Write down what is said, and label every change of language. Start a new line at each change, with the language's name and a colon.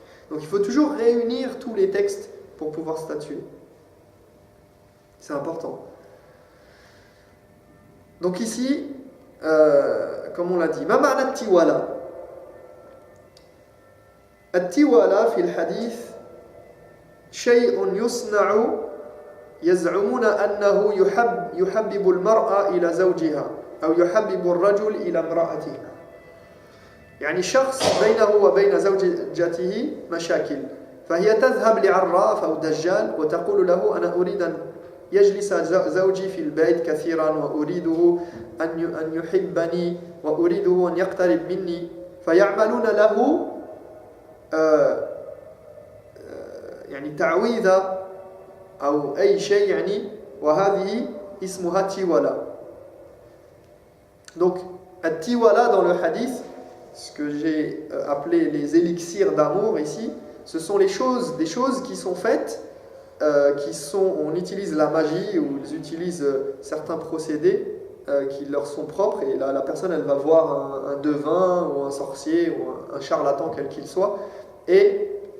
French: Donc il faut toujours réunir tous les textes pour pouvoir statuer. C'est important. Donc ici, comme on l'a dit,
Arabic: ma ma'na tiwala. التوالى في الحديث شيء يصنع يزعمون أنه يحبب المرأة إلى زوجها أو يحبب الرجل إلى امرأته. يعني شخص بينه وبين زوجته مشاكل، فهي تذهب لعراف أو دجال وتقول له أنا أريد أن يجلس زوجي في البيت كثيرا وأريده أن يحبني وأريده أن يقترب مني، فيعملون له يعني تعويذة أو أي شيء يعني وهذه اسمها tiwala.
French: Donc tiwala dans le hadith, ce que j'ai appelé les élixirs d'amour ici, ce sont des choses qui sont faites, on utilise la magie ou ils utilisent certains procédés qui leur sont propres, et la personne elle va voir un devin ou un sorcier ou un charlatan quel qu'il soit, et